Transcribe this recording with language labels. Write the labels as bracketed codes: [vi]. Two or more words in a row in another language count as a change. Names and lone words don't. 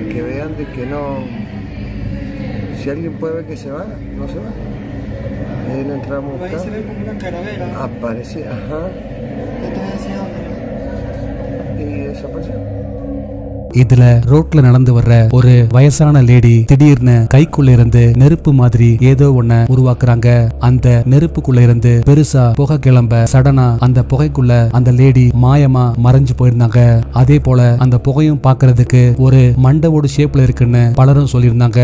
[es] que vean de que no, si alguien puede ver que se va, no se va. Ahí lo entramos a buscar. Ahí se ve como una calavera. Aparece, ajá. ¿Qué te decía? Y desapareció. [ta] இதுல ரோட்ல நடந்து வர்ற ஒரு வயசான லேடி திடீர்னு கைக்குள்ள இருந்து நெருப்பு மாதிரி ஏதோ ஒன்ன உருவாக்குறாங்க. அந்த நெருப்புக்குள்ள இருந்து பெருசா புகை கிளம்ப சடனா அந்த புகைக்குள்ள அந்த லேடி மாயமா மறைஞ்சு போயிருந்தாங்க. அதே போல அந்த புகையும் பாக்குறதுக்கு ஒரு மண்டவோட ஷேப்ல இருக்குன்னு பலரும் சொல்லியிருந்தாங்க.